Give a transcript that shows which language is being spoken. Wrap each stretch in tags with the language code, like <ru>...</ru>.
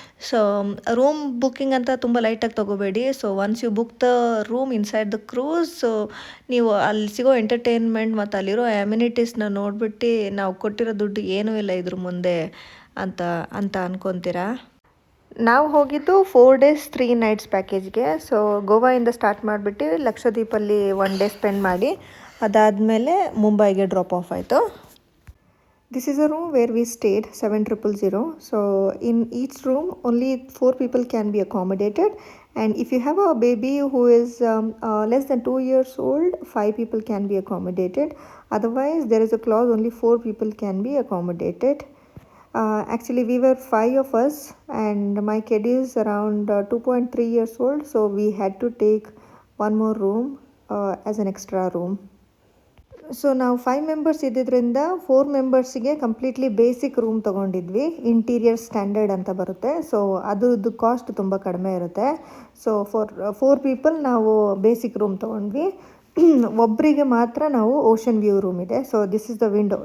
<kn>So room booking ಅಂತ ತುಂಬ ಲೈಟಾಗಿ ತೊಗೋಬೇಡಿ. So</kn> <en>once you book the room inside the cruise,</en> <kn>so ನೀವು ಅಲ್ಲಿ ಸಿಗೋ ಎಂಟರ್ಟೈನ್ಮೆಂಟ್ ಮತ್ತು ಅಲ್ಲಿರೋ ಅಮ್ಯುನಿಟೀಸ್ನ ನೋಡಿಬಿಟ್ಟು ನಾವು ಕೊಟ್ಟಿರೋ ದುಡ್ಡು ಏನೂ ಇಲ್ಲ ಇದ್ರ ಮುಂದೆ ಅಂತ ಅನ್ಕೊತೀರಾ. ನಾವು ಹೋಗಿದ್ದು 4 days 3 nights ಪ್ಯಾಕೇಜ್ಗೆ. ಸೊ ಗೋವಾಯಿಂದ ಸ್ಟಾರ್ಟ್ ಮಾಡಿಬಿಟ್ಟು ಲಕ್ಷದ್ವೀಪಲ್ಲಿ 1 day ಸ್ಪೆಂಡ್ ಮಾಡಿ ಅದಾದಮೇಲೆ ಮುಂಬೈಗೆ ಡ್ರಾಪ್ ಆಫ್ ಆಯಿತು.</kn> <en>This is a room where we stayed, 7000. So in each room only 4 people can be accommodated, and if you have a baby who is less than 2 years old, 5 people can be accommodated. Otherwise there is a clause only 4 people can be accommodated. Actually we were 5 of us and my kid is around 2.3 years old, so we had to take one more room as an extra room.</en> <kn>So ನಾವು 5 members ಇದ್ದಿದ್ದರಿಂದ 4 ಮೆಂಬರ್ಸಿಗೆ completely basic room ತೊಗೊಂಡಿದ್ವಿ. Interior standard ಅಂತ ಬರುತ್ತೆ. So ಅದ್ರದ್ದು cost ತುಂಬ ಕಡಿಮೆ ಇರುತ್ತೆ. So</kn> <en>for 4 people</en> <kn>ನಾವು basic room ತೊಗೊಂಡ್ವಿ. ಒಬ್ಬರಿಗೆ ಮಾತ್ರ ನಾವು ಓಷನ್ ವ್ಯೂ ರೂಮ್ ಇದೆ. So</kn> <en>This is the window.</en>